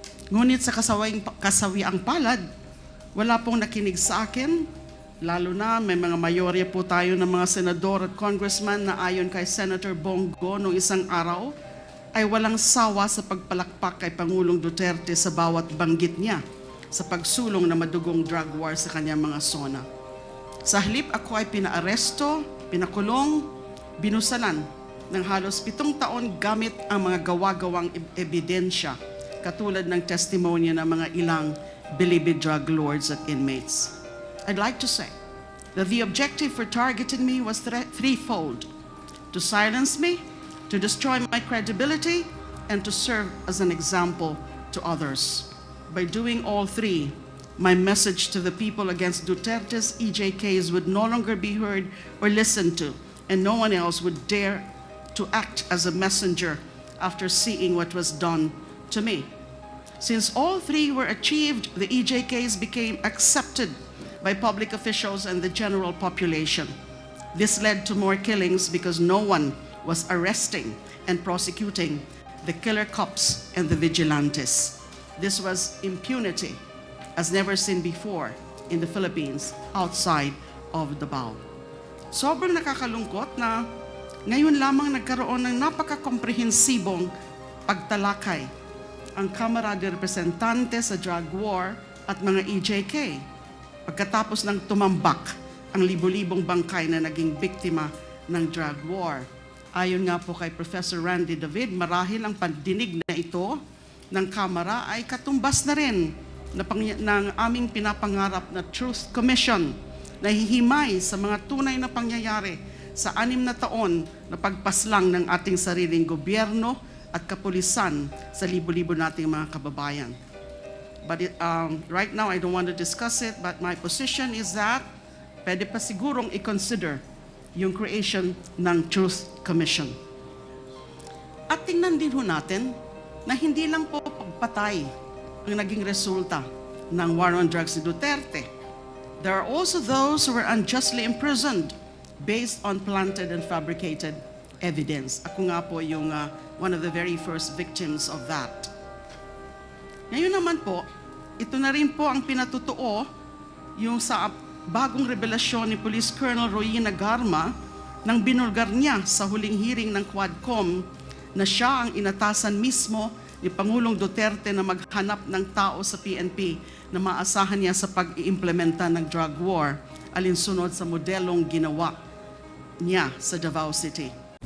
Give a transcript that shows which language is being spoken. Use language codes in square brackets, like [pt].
[tl] Ngunit sa kasawiang palad, wala pong nakinig sa akin, lalo na may mga mayorya po tayo ng mga senador at congressman na ayon kay Senator Bongo noong isang araw, ay walang sawa sa pagpalakpak kay Pangulong Duterte sa bawat banggit niya sa pagsulong na madugong drug war sa kanyang mga sona. Sa halip ako ay pinaaresto, pinakulong, binusalan ng halos 7 taon gamit ang mga gawa-gawang ebidensya katulad ng testimonya ng mga ilang Bilibid drug lords at inmates. [en] I'd like to say that the objective for targeting me was threefold: to silence me, to destroy my credibility, and to serve as an example to others. By doing all three, my message to the people against Duterte's EJKs would no longer be heard or listened to, and no one else would dare to act as a messenger after seeing what was done to me. Since all three were achieved, the EJKs became accepted by public officials and the general population. This led to more killings because no one was arresting and prosecuting the killer cops and the vigilantes. This was impunity as never seen before in the Philippines outside of Davao. [tl] Sobrang nakakalungkot na ngayon lamang nagkaroon ng napaka-komprehensibong pagtalakay ang Kamara de Representante sa drug war at mga EJK pagkatapos ng tumambak ang libo-libong bangkay na naging biktima ng drug war. Ayon nga po kay Professor Randy David, marahil ang pandinig na ito ng Kamara ay katumbas na rin ng aming pinapangarap na Truth Commission na hihimay sa mga tunay na pangyayari sa 6 na taon na pagpaslang ng ating sariling gobyerno at kapulisan sa libo-libo nating mga kababayan. [en] But right now, I don't want to discuss it, but my position is that [tl] pwede pa sigurong i-consider yung creation ng Truth Commission. At tingnan din ho natin na hindi lang po pagpatay ang naging resulta ng war on drugs ni Duterte. [en] There are also those who were unjustly imprisoned based on planted and fabricated evidence. [tl] Ako nga po yung [en] one of the very first victims of that. [tl] Ngayon naman po, ito na rin po ang pinatutuo yung sa bagong revelasyon ni Police Colonel Royina Garma nang binulgar niya sa huling hearing ng Quadcom na siya ang inatasan mismo ni Pangulong Duterte na maghanap ng tao sa PNP na maasahan niya sa pag-iimplementa ng drug war alinsunod sa modelong ginawa niya sa Davao City.